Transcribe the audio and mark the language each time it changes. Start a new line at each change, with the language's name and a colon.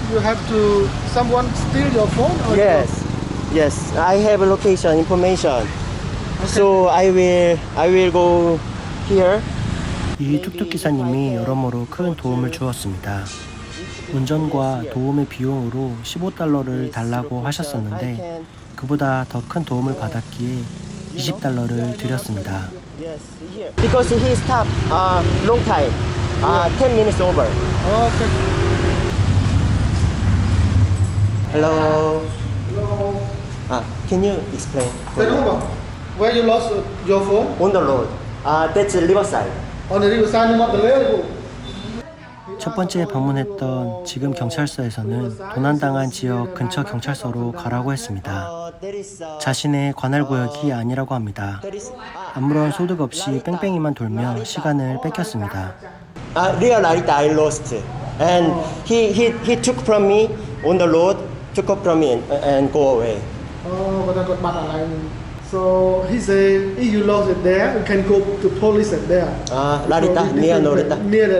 English: You have to someone steal your phone or Yes. I have location information. So I will go here.
Korean: 이 툭툭 기사님이 여러모로 큰 도움을 주었습니다. 운전과 도움의 비용으로 $15를 달라고 하셨었는데 그보다 더 큰 도움을 받았기에 $20를 드렸습니다.
English: Because he stopped long time, 10 minutes over. Okay. Hello. Can you explain? Where you lost your phone? On the road. That's riverside. On the riverside, you want the railroad.
Korean: 첫 번째 방문했던 지금 경찰서에서는 도난당한 지역 근처 경찰서로 가라고 했습니다. 자신의 관할 구역이 아니라고 합니다. 아무런 소득 없이 뺑뺑이만 돌며 시간을 뺏겼습니다.
English: Real life I lost, and he took from me on the road, took up from me and go away. But I got bad alignment. So he said, if you lost it there, you can go to police at there. Larita, near Norita. Near the